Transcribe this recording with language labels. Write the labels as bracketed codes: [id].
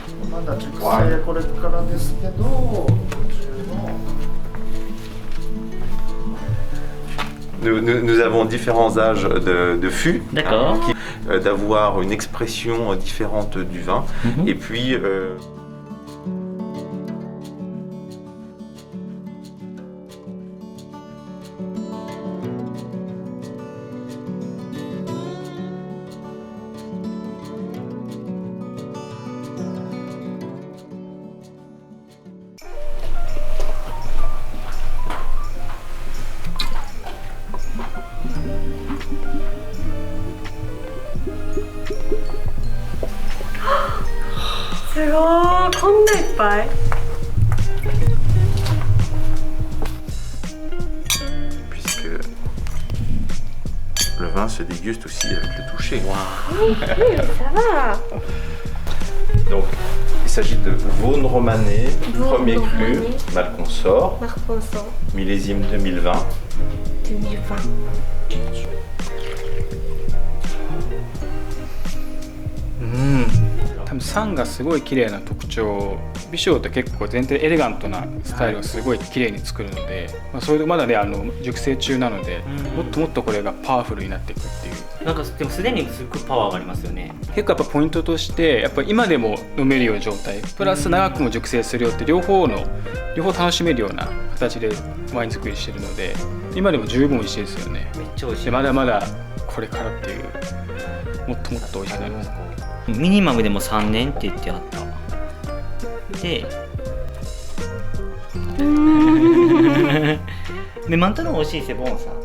[ja] まだ熟成これからですけど、途中の [fr] Nous avons différents âges de fûts, D'accord. D'avoir une expression différente du vin. Et puis, [ja] すごい、こんないっぱい。 [fr] puisque le vin se déguste aussi avec le toucher. Ça va. Donc, il s'agit de Vaune Romanée, Vaune premier cru, Romanée. Malconsort, [ja] マルコンソ [fr] millésime 2020. [ja] 2020。多分酸がすごい綺麗な特徴。美匠って結構全体エレガントなスタイルをすごい綺麗に作るので、それでまだね熟成中なので、もっともっとこれがパワフルになっていくっていう。なんかでもすでにすごくパワーがありますよね。結構やっぱポイントとしてやっぱり今でも飲めるような状態プラス長くも熟成するよって両方楽しめるような形でワイン作りしてるので今でも十分美味しいですよね。めっちゃ美味しい。でまだまだこれからっていうもっともっと美味しくなります。ミニマムでも3年って言ってあった。 [fr] でMais maintenant aussi c'est bon ça.